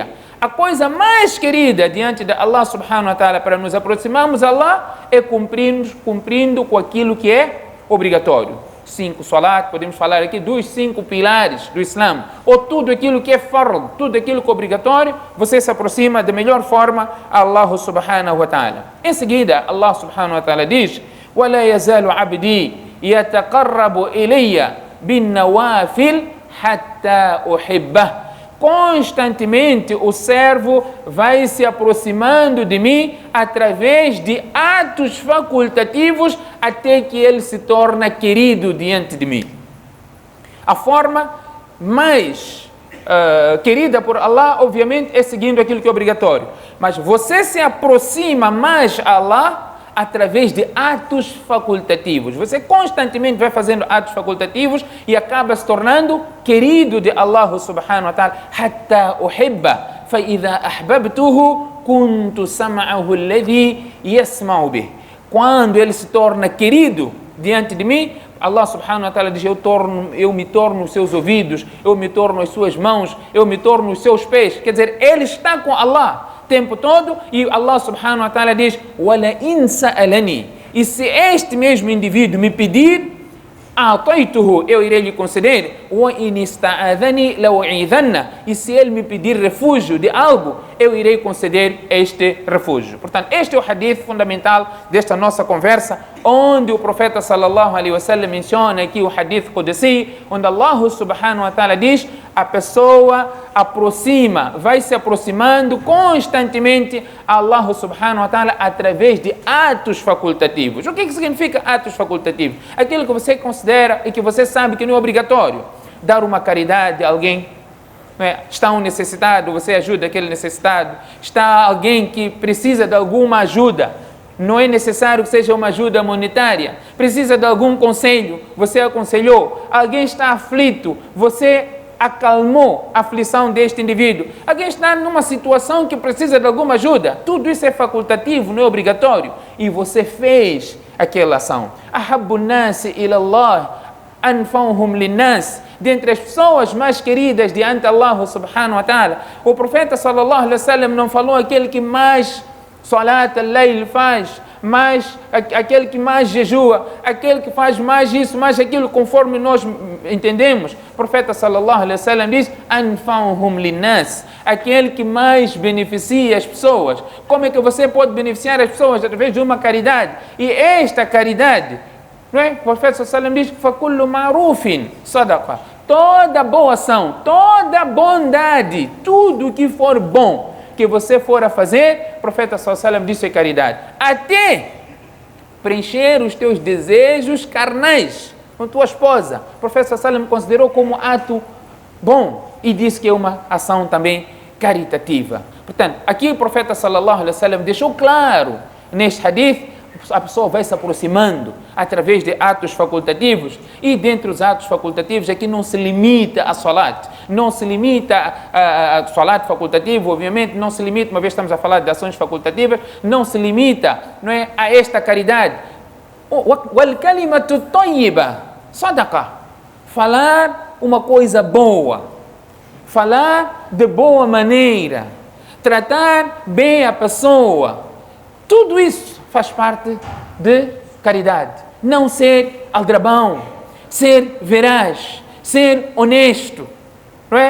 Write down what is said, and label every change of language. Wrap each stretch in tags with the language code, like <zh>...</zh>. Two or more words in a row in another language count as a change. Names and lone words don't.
<pt>A coisa mais querida diante de</pt> <ar>الله سبحانه وتعالى</ar> <pt>para nos aproximarmos a Allah é cumprindo com aquilo que é obrigatório. 5 salat, podemos falar aqui dos 5 pilares do Islã, ou tudo aquilo que é fard, tudo aquilo que é obrigatório, você se aproxima da melhor forma a Allah subhanahu wa ta'ala. Em seguida,</pt> <ar>الله سبحانه وتعالى</ar> <pt>diz:</pt> <ar>وَلَا يَزَالُ عَبْدِي يَتَقَرَّبُ إِلَيَّ بِالنَّوَافِلِ حَتَّى أُحِبَّهُ.</ar> <pt>Constantemente o servo vai se aproximando de mim através de atos facultativos até que ele se torna querido diante de mim. A forma mais querida por Allah, obviamente, é seguindo aquilo que é obrigatório. Mas você se aproxima mais a Allah através de atos facultativos. Você constantemente vai fazendo atos facultativos e acaba se tornando querido de</pt> <ar>الله سبحانه وتعالى. حتى أحبه فإذا أحببته كنت سمعه الذي يسمع به.</ar> <pt>Quando ele se torna querido diante de mim,</pt> <ar>الله سبحانه وتعالى</ar> <pt>diz: eu me torno os seus ouvidos, eu me torno as suas mãos, eu me torno os seus pés. Quer dizer, ele está com Allah tempo todo, e</pt> <ar>الله سبحانه وتعالى</ar> <pt>diz:</pt> <ar>وَلَا إِنْ سَأَلَنِي.</ar> <pt>E se este mesmo indivíduo me pedir, أَعْطَيْتُهُ, eu irei lhe conceder.</pt> <ar>وَإِنْ اسْتَعَاذَنِي لَأُعِيذَنَّ.</ar> <pt>E se ele me pedir refúgio de algo, eu irei conceder este refúgio. Portanto, este é o hadith fundamental desta nossa conversa, onde o profeta</pt> <ar>صلى الله عليه وسلم</ar> <pt>menciona aqui o</pt> <ar>حديث قدسي,</ar> <pt>onde</pt> <ar>الله سبحانه وتعالى</ar> <pt>diz: a pessoa vai se aproximando constantemente a</pt> <ar>الله سبحانه وتعالى</ar> <pt>através de atos facultativos. O que significa atos facultativos? Aquilo que você considera e que você sabe que não é obrigatório. Dar uma caridade a alguém, está um necessitado, você ajuda aquele necessitado. Está alguém que precisa de alguma ajuda, não é necessário que seja uma ajuda monetária. Precisa de algum conselho, você aconselhou. Alguém está aflito, você acalmou a aflição deste indivíduo. Alguém está numa situação que precisa de alguma ajuda. Tudo isso é facultativo, não é obrigatório. E você fez aquela ação.</pt> <ar>أحب الناس إلى الله أنفعهم للناس.</ar> <pt>Dentre as pessoas mais queridas diante de</pt> <ar>الله سبحانه وتعالى,</ar> <pt>o profeta</pt> <ar>صلى الله عليه وسلم</ar> <pt>não falou aquele que mais</pt> <ar>صلاة الليل</ar> <pt>faz, aquele que mais jejua, aquele que faz mais isso, mais aquilo, conforme nós entendemos. O profeta</pt> <ar>صلى الله عليه وسلم</ar> <pt>diz:</pt> <ar>أنفعهم للناس,</ar> <pt>aquele que mais beneficia as pessoas. Como é que você pode beneficiar as pessoas? Através de uma caridade. E esta caridade, não é? O profeta</pt> <ar>صلى الله عليه وسلم</ar> <pt>diz:</pt> <ar>فكل معروف صدقة.</ar> <pt>Toda boa ação, toda bondade, tudo que for bom que você for a fazer, o profeta</pt> <ar>صلى الله عليه وسلم</ar> <pt>disse é caridade. Até preencher os teus desejos carnais com tua esposa, o profeta</pt> <ar>صلى الله عليه وسلم</ar> <pt>considerou como ato bom e disse que é uma ação também caritativa. Portanto, aqui o profeta</pt> <ar>صلى الله عليه وسلم</ar> <pt>deixou claro neste hadith, a pessoa vai se aproximando através de atos facultativos, e dentre os atos facultativos aqui não se limita a salat, não se limita a salat facultativo, obviamente não se limita, uma vez estamos a falar de ações facultativas, não se limita, não é, a esta caridade.</pt> <ar>والكلمة الطيبة صدقة,</ar> <pt>falar uma coisa boa, falar de boa maneira, tratar bem a pessoa, tudo isso faz parte de caridade. Não ser aldrabão, ser veraz, ser honesto, não é?</pt>